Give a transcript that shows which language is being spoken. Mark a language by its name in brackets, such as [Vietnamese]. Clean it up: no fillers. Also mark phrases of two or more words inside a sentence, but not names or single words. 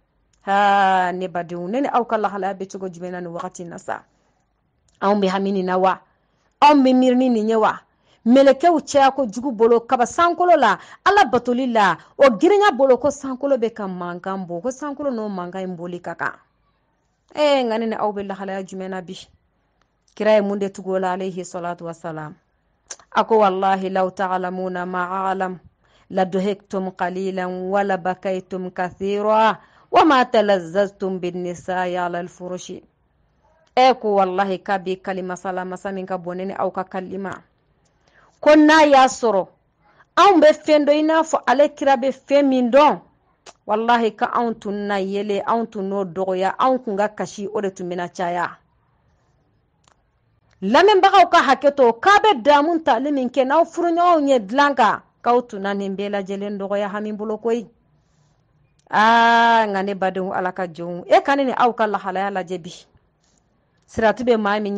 [Bambara] ne badenw ne ni aw ka lahalaya bɛ cogo jumɛn na nin wagati na sa anw bɛ hami nin na wa anw bɛ miiri ni nin ye wa melekew cɛya ko jugu bolo kaba sankolo la ala batoli la o girinya bolo ko sankolo bɛ ka mankan bɔ ko sankolo n'o mankan in boli ka kan nka ne ni aw bɛ lahalaya jumɛn na bi kira ye mun de tugu o la [Arabic] عليه الصلاة والسلام [Bambara] a ko [Arabic] والله لو تعلمون ما أعلم لضحكتم قليلا ولبكيتم كثيرا وما تلذذتم بالنساء على الفرش [Bambara] ko wallahi kabi kalima salama samin ka bonene aw ka kalima ko n'a y'a sɔrɔ anw bɛ fɛn dɔ i n'a fɔ ale kira bɛ fɛn min dɔn wallahi ka anw tun na yele anw tun n'o dɔgɔya anw kun ka kasi o de tun bɛna caya lamɛnbagaw ka hakɛ to k'a bɛ damu tali min kɛ n'aw furuɲɔgɔnw ye dilan kan k'aw tun na nin bɛɛ lajɛlen dɔgɔya hami bolo koyi nka ne badenw ala ka jɔnw ka ne ni aw ka lahalaya lajɛ bi siratu bɛ maa min